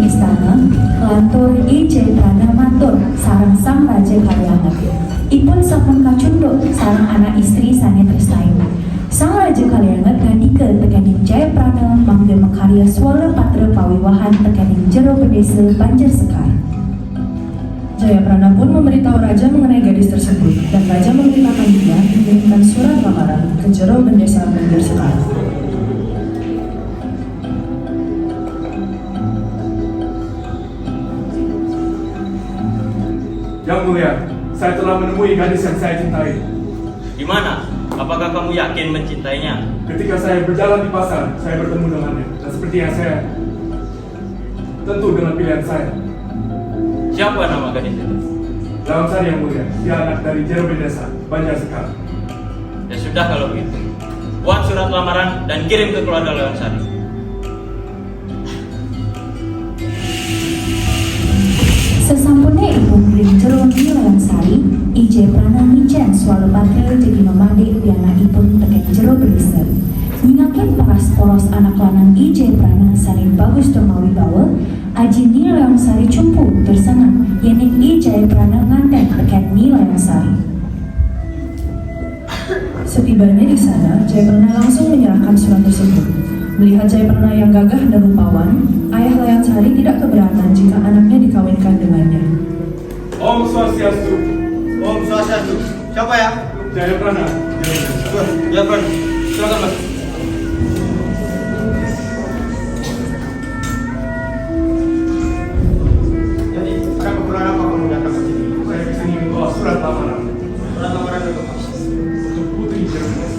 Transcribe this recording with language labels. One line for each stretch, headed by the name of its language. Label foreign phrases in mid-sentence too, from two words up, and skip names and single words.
Balinese: prana, lantur I Jayaprana matur sareng sang raja kalianget. Ipun sampun kacunduk sareng anak istri sane tresnaing. Sang raja kalianget ngandika tekening Jayaprana mangga makarya swara patra pawiwahan tekening jero pedesa Banjarsekar.
Indonesian: Jayaprana pun memberitahu raja mengenai gadis tersebut dan raja memerintahkan dia mengirimkan surat lamaran ke jero Bendesa Banjarsekar. Yang mulia, saya telah menemui gadis yang saya cintai. Di mana? Apakah kamu yakin mencintainya? Ketika saya berjalan di pasar, saya bertemu dengannya. Dan sepertinya saya tentu dengan pilihan saya. Siapa nama gadis itu? Dalam Sari yang mulia, dia anak dari Jero Bendesa, Banjarsekar. Ya sudah kalau begitu. Buat surat lamaran dan kirim ke keluarga Leon Sari.
Balinese: Sesampune ipun kirim jero Leon Sari, I Jayaprana ngijen swara patra jadi memandik pianakipun teken jero pedesa. Nyingaken paras poros anak lanang I Jayaprana saling bagus Domawibawa, aji Ni Leon Sari cumpu tersenang yening I Jayaprana nganten teken Ni Leon Sari.
Indonesian: Setibanya di sana, Jayaprana langsung menyerahkan surat tersebut. Melihat Jayaprana yang gagah dan rupawan, ayah Leon Sari tidak keberatan jika anaknya dikawinkan dengannya.
Balinese: Om Swastiastu. Om Swastiastu.
Indonesian: Siapa ya? Jayaprana. Jero Bendesa. Ya, Bro. Silakan, Mas. Jadi, ada keperluan apa kamu datang ke sini? Saya kesini membawa surat lamaran Surat lamaran untuk Mas. untuk putri Jero Bendesa.